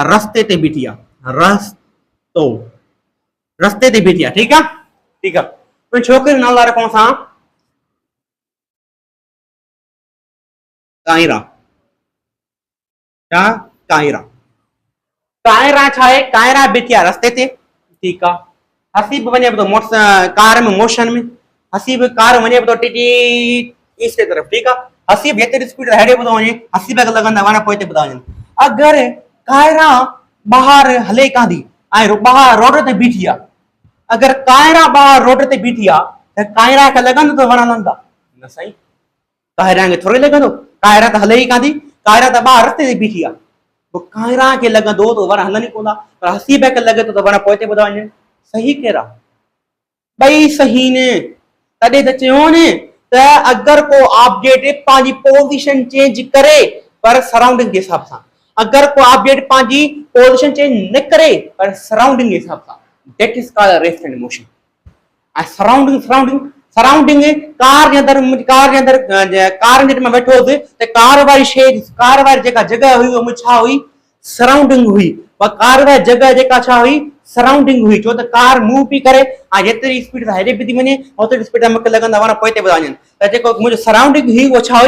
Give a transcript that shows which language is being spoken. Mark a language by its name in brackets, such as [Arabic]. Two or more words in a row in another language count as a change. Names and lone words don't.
[Sindhi] रस्ते ते बीठी आहे, रस्ते ते बीठी आहे, ठीकु आहे, ठीकु आहे, उन छोकिरी जो नालो रखूं असां कायरा, छा? कायरा, कायरा छा आहे? कायरा बीठी आहे रस्ते ते, ठीकु आहे, हसीब वञे थो कार में मोशन में, हसीब कार वञे थो टिटी ईस्ट [Hindi] की तरफ, ठीक है, [Sindhi] हसीब हेतिरी स्पीड हेॾे ॿुधो वञे, हसीब खे लॻंदा वण पोइते ॿुधा वञनि। अगरि कायरा ॿाहिरि हले कां थी ऐं ॿाहिरि रोड ते बीठी आहे, अगरि कायरा ॿाहिरि रोड ते बीठी आहे त कायरा खे लॻंदो त वण हलनि था? न साईं, कायरा खे थोरी लॻंदो, कायरा त हले ई कान थी, कायरा त ॿाहिरि रस्ते ते बीठी आहे, पोइ कायरा खे लॻंदो त वण हलनि ई कोन था, पर हसीब खे लॻे थो त वण पोइते ॿुधा वञनि। सही कहिड़ा? ॿई सही ने, तॾहिं त चयो न त अगरि को ऑब्जेक्ट पंहिंजी [English] position change [Sindhi] करे पर सराउंडिंग के हिसाब सां, अगरि को ऑब्जेक्ट पंहिंजी [English] position change [Sindhi] न करे पर सराउंडिंग के हिसाब सां, [English] That is called rest and motion. [Sindhi] ऐं सराउंडिंग सराउंडिंग सराउंडिंग कार जे अंदरि कार जे में वेठो हुउसि त कार वारी शइ, कार वारी जेका जॻह हुई उहा छा हुई? सराउंडिंग हुई। पर कार वारी जॻह जेका छा हुई? सराउंडिंग हुई, छो त कार मूव पई करे ऐं जेतिरी स्पीड सां हेॾे पई थी वञे ओतिरी स्पीड सां मूंखे लॻंदा वण पोइते ॿुधा वञनि, त जेको मुंहिंजो सराउंडिंग हुई उहा छा हुई?